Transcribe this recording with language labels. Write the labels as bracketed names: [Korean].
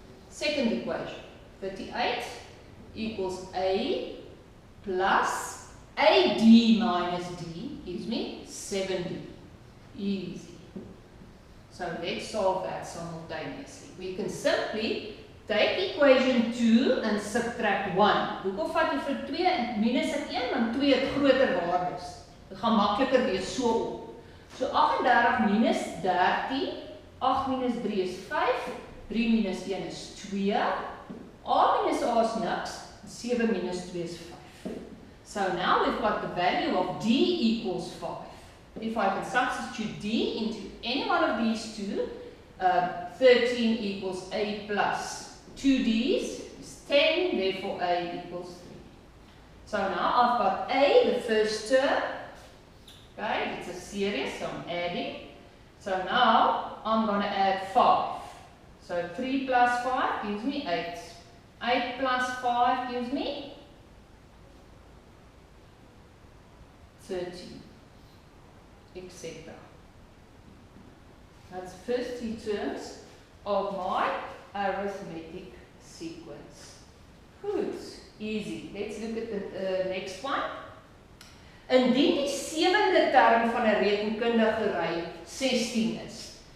[English] Second equation, 38 equals A plus AD minus D gives me 7D. Easy. So let's solve that simultaneously. We can simply take equation 2 and subtract 1. [Afrikaans] Hoekom vat jy vir 2 en minus 1, want 2 het groter waardes. Dit gaan makliker wees so op. So 38 minus 13, 8 minus 3 is 5, 3 minus 1 is 2, A minus A is niks, 7 minus 2 is 5. [English] So now we've got the value of D equals 5. If I can substitute D into any one of these two, 13 equals A plus 2 D's is 10, therefore A equals 3. So now I've got A, the first term. Okay, it's a series, so I'm adding. So now I'm going to add 5. So 3 plus 5 gives me 8. 8 plus 5 gives me 13, etc. That's the first 3 terms of my arithmetic sequence. Good, easy. Let's look at the next one. [Afrikaans] Indien die 7de term van 'n rekenkundige ry 16 is.